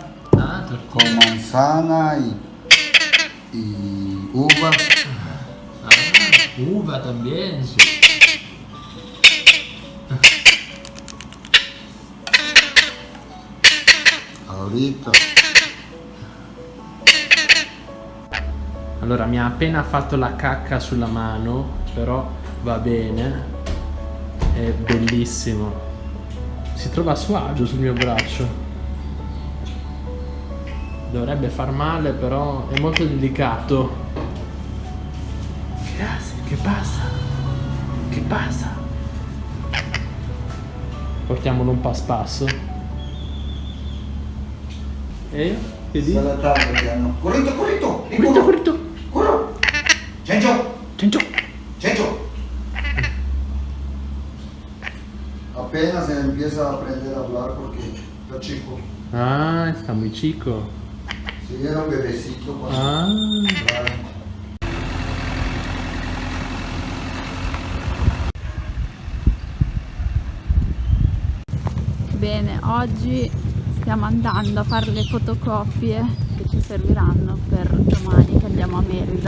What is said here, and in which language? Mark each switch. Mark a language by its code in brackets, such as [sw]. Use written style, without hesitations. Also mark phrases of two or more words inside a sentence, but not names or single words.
[es] Ah, tortilla. con manzana y uva. Ah, uva también, sí. Ahorita. [it] Allora, mi ha appena fatto la cacca sulla mano, però va bene, è bellissimo. Si trova a suo agio sul mio braccio. Dovrebbe far male, però è molto delicato. Grazie, che passa? Che passa? Portiamolo un passo passo. E? Che dici? [es] Corrito, corrito. Corrito, corrito. Corro. Chencho. Chencho. Chencho. Apenas se empieza a aprender a hablar porque está chico. Ah, está muy chico. Si era un bebecito cuando Ah. entraron. [it] Bene, oggi stiamo andando a fare le fotocopie che ci serviranno per domani che andiamo a Merida.